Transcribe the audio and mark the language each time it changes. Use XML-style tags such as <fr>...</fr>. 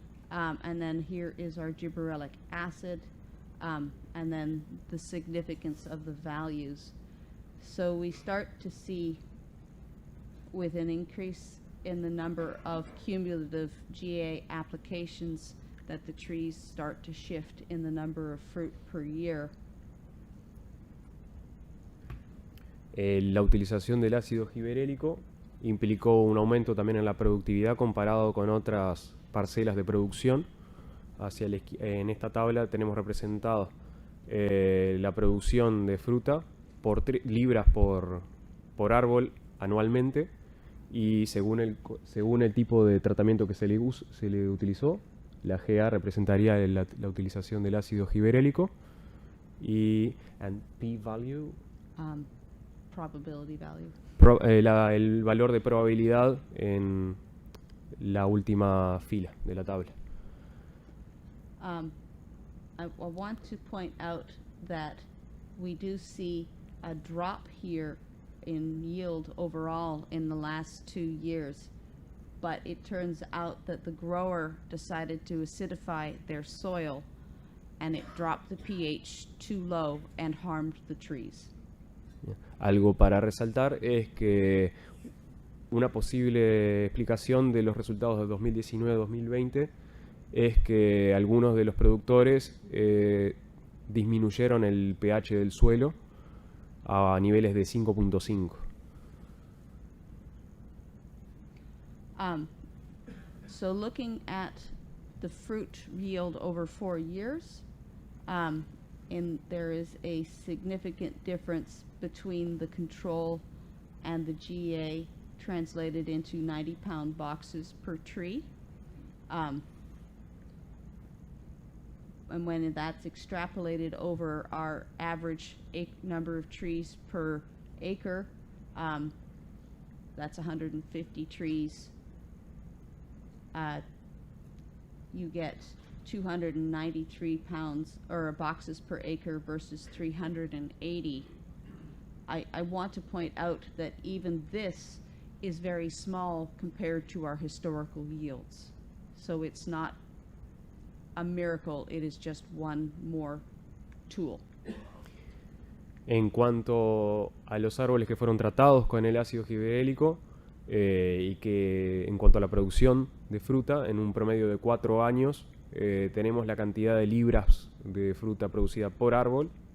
<en>And then here is our gibberellic acid, and then the significance of the values. So we start to see, with an increase in the number of cumulative GA applications, that the trees start to shift in the number of fruit per year.</en> <es>La utilización del ácido giberélico implicó un aumento también en la productividad comparado con otras parcelas de producción. En esta tabla tenemos representado la producción de fruta por libras por árbol anualmente, y según el tipo de tratamiento que se le utilizó, la GA representaría la utilización del ácido giberélico, y p-value,</es> <en>Probability value.</en> <es>el valor de probabilidad en la última fila de la tabla.</es> <en>I want to point out that we do see a drop here in yield overall in the last 2 years, but it turns out that the grower decided to acidify their soil, and it dropped the pH too low and harmed the trees.</en> <es>Algo para resaltar es que una posible explicación de los resultados de 2019-2020 es que algunos de los productores disminuyeron el pH del suelo a niveles de 5.5.</es> <en>So looking at the fruit yield over 4 years, there is a significant difference between the control and the GA, translated into 90-pound boxes per tree. And when that's extrapolated over our average number of trees per acre, that's 150 trees. You get 293 pounds or boxes per acre versus 380. I want to point out that even this is very small compared to our historical yields. So it's not a miracle, it is just one more tool.</en> <es>En cuanto a los árboles que fueron tratados con el ácido gibberellico, y que en cuanto a la producción de fruta, en un promedio de 4 años, tenemos la cantidad de libras de fruta producida por árbol.</es>